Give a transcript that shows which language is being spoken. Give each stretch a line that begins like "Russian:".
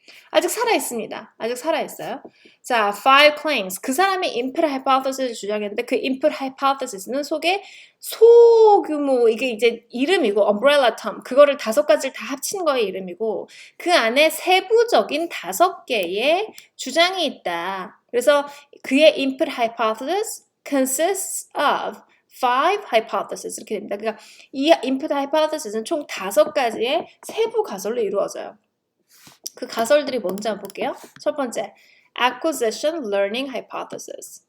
Korean: 아직 살아있습니다. 아직 살아있어요. 자, 5 claims. 그 사람이 input hypothesis를 주장했는데 그 input hypothesis는 속에 소규모, 이게 이제 이름이고 umbrella term, 그거를 5가지를 다 합친 거의 이름이고 그 안에 세부적인 5개의 주장이 있다.
English: 그래서 그의 input hypothesis consists of 5 hypotheses
Korean: 이렇게 됩니다. 그러니까 이 input hypothesis는 총 5가지의 세부 가설로 이루어져요. 그 가설들이 뭔지 한번 볼게요. 첫 번째, acquisition learning hypothesis.